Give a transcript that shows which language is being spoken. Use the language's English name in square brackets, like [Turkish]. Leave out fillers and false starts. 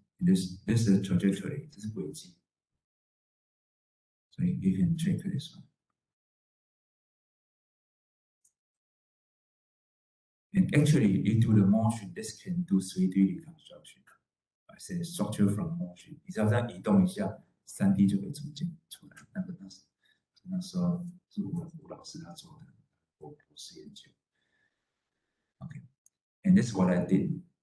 [English] This is a trajectory. This is轨迹.So you can check this one. And actually, you do the motion. This can do 3D reconstruction. I say structure from motion. [Chinese] 你只要这样移动一下，3D 就可以逐渐出来。那时候是吴老师他做的，我博士研究。 [English] Okay, and this is what I did.